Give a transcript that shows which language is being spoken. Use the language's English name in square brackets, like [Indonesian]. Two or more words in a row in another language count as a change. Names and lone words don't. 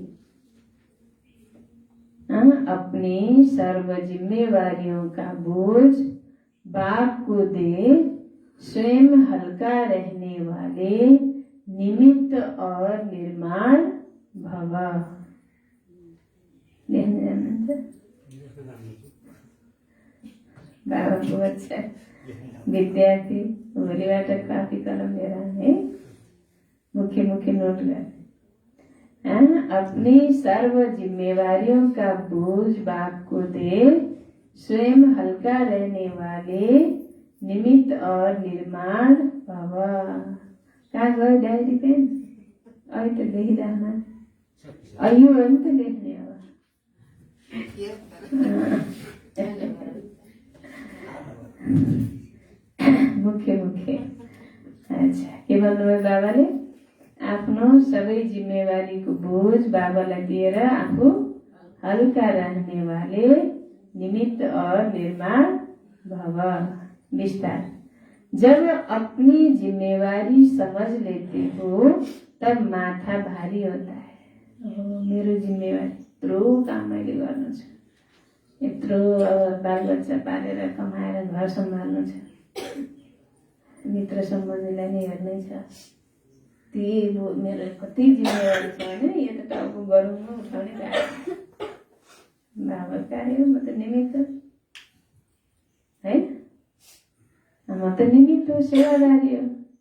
[Hindi] अपनी सर्व जिम्मेवारियों का बोझ बाप को दे, स्वयं हल्का रहने वाले निमित्त और निर्माण भव। [Nepali] बाबा को अच्छा विद्यार्थी भोलिबाट कापी कलम लिएर है मुख्य मुख्य नोट गर्ने। [Hindi] अपनी सर्व जिम्मेवारियों का बोझ बाप को दे, स्वयं हल्का रहने वाले निमित्त और निर्माण भव। [Nepali] कहाँ गयो डायरी पेन? अहिले त लेखिराख्न, यो हो नि त लेख्ने अब। मुख्य मुख्य। अच्छा, के भन्नुभयो बाबाले? आफ्नो सबै जिम्मेवारीको बोझ बाबालाई दिएर आफू हल्का [Hindi] रहने वाले निमित्त और निर्माण भव। [Nepali] विस्तार। [Hindi] जब अपनी जिम्मेवारी समझ लेते हो तब माथा भारी होता है। [Nepali] मेरो जिम्मेवारी यत्रो काम मैले गर्नु छ, यत्रो बालबच्चा पालेर कमाएर घर सम्हाल्नु छ, मित्र सम्बन्धीलाई नै हेर्नै छ, मेरो कति जिम्मेवारी छ भने यो त टाउको गरौँ उठाउने कार्य बाबा कार्य, म त निमित्त है, म त निमित्त हो, सेवादारी हो।